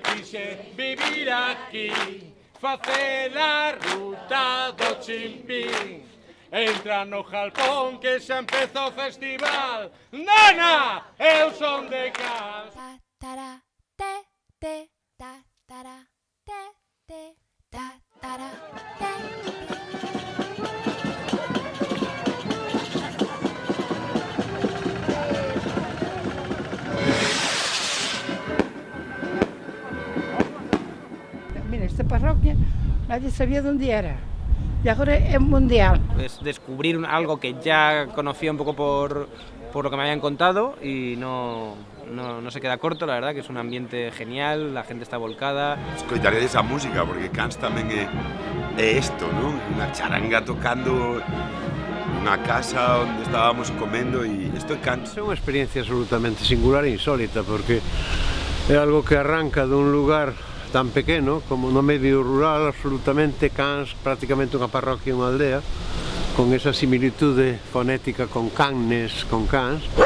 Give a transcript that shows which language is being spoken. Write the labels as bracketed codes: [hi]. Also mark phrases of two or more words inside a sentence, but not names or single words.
[gl] Quixe vivir aquí, facer a ruta do Chimpín. Entra no jalpón que xa empeza o festival. Nana, eu son de Cans. Ta-tara, te, ta-tara, te, ta-tara, te. [es] Mira, esta parroquia nadie sabía dónde era y ahora es mundial. Es descubrir algo que ya conocía un poco por lo que me habían contado y no se queda corto, la verdad que es un ambiente genial, la gente está volcada. [gl] Escoitaré esa música porque Cans tamén é isto, non? Unha charanga tocando nunha casa onde estábamos comendo e isto é Cans. É unha experiencia absolutamente singular e insólita porque é algo que arranca dun lugar tan pequeno como no medio rural, absolutamente Cans, prácticamente unha parroquia e unha aldea, con esa similitude fonética con Cannes, con Cans.